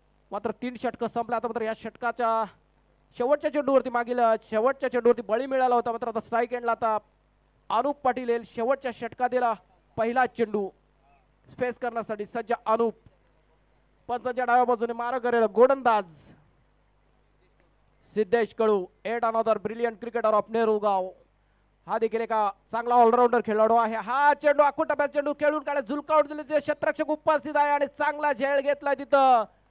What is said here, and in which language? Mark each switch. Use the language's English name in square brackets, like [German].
[Marathi] मात्र 3 षटक संपले. आता मात्र या षटकाच्या शेवटच्या चेंडूवरती मागील शेवटच्या चेंडूवरती बळी मिळाला होता. मात्र आता स्ट्राईक एंडला आता अनुप पाटील येईल. शेवटच्या षटकातील पहिला चेंडू फेस करण्यासाठी सज्ज अनुप. पंचांच्या डाव्या बाजूने मारा करेल गोलंदाज सिद्धेश कडू. [English] Yet another brilliant cricketer of Nerugaon. [Marathi] हा देखील एका चांगला ऑलराऊंडर खेळाडू आहे. हा चेंडू आखुटप्यात चेंडू खेळून काढला, झुलकावून दिले. ते क्षेत्ररक्षक उपस्थित आहे आणि चांगला झेल घेतलाय तिथं.